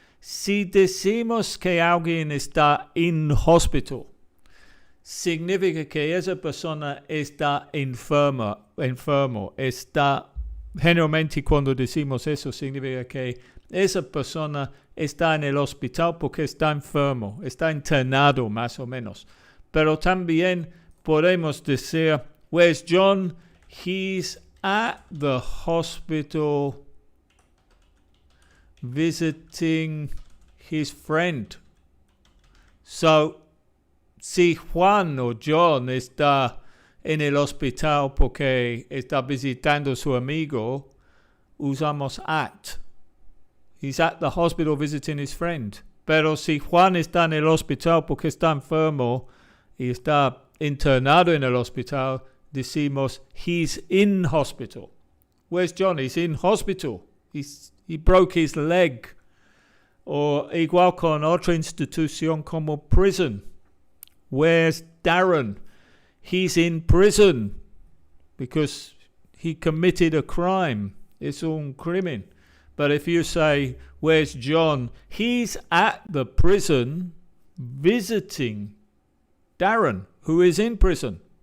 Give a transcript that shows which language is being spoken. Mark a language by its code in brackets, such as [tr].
[es] Si decimos que alguien está in hospital, significa que esa persona está enfermo. Generalmente cuando decimos eso, significa que esa persona está en el hospital porque está enfermo, está internado más o menos. Pero también podemos decir, [en] where's John? He's at the hospital visiting his friend. [es] So, si Juan o John está en el hospital porque está visitando a su amigo, usamos at. [en] He's at the hospital visiting his friend. [es] Pero si Juan está en el hospital porque está enfermo y está internado en el hospital, decimos [en] he's in hospital. Where's John? He's in hospital. He broke his leg. [es] O igual con otra institución como prison. [en] Where's Darren? He's in prison because he committed a crime. [es] Es un crimen. [en] But if you say, where's John? He's at the prison visiting Darren, who is in prison.